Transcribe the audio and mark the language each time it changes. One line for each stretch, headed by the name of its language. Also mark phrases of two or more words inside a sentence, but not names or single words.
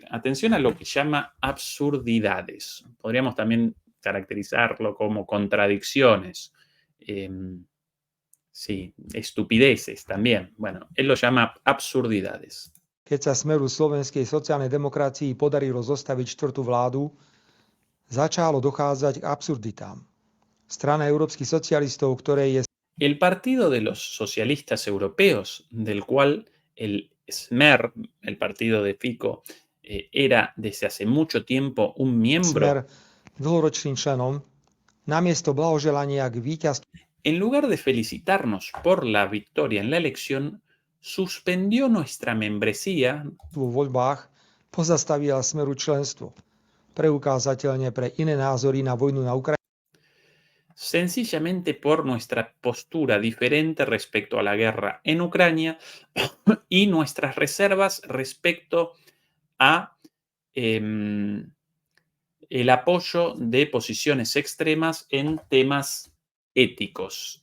Spanish: Atención a lo que llama absurdidades. Podríamos también caracterizarlo como contradicciones. Sí, estupideces también. Bueno, él lo llama absurdidades.
Slovak: keď sa Smeru slovenskej sociálnej demokracii podarilo zostaviť štvrtú vládu, začalo dochádzať k absurditám. Strana európskych socialistov, ktorej je
Spanish: El Partido de los Socialistas Europeos, del cual el SMER, el partido de Fico, era desde hace mucho tiempo un miembro,
Slovak: Smer dlhoročným členom, namiesto blahoželania k víťazstvu
Spanish: en lugar de felicitarnos por la victoria en la elección, suspendió nuestra membresía
Slovak: vo voľbách pozastavila Smeru členstvo. Preukázateľne pre iné názory na vojnu na Ukrajine
Spanish: sencillamente por nuestra postura diferente respecto a la guerra en Ucrania y nuestras reservas respecto a el apoyo de posiciones extremas en temas éticos.